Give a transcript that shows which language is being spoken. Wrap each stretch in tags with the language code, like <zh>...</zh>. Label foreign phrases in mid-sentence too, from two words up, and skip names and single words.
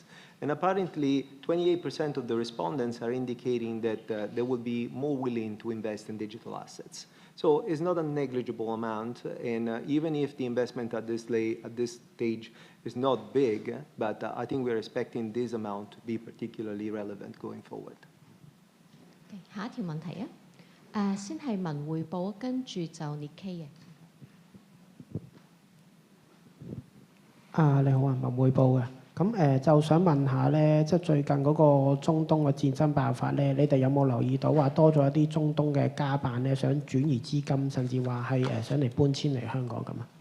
<en>And apparently, 28% of the respondents are indicating that they will be more willing to invest in digital assets. So it's not a negligible amount, and even if the investment at this stage is not big, but I think we're expecting this amount to be particularly relevant going forward.</en> <yue>下一條問題啊，先係文匯報，跟住就 Nikkei 嘅。你好啊，文匯報嘅。咁就想問下咧，即係最近嗰個中東嘅戰爭爆發咧，你哋有冇留意到話多咗一啲中東嘅家辦咧，想轉移資金，甚至話係想嚟搬遷嚟香港咁啊？</yue>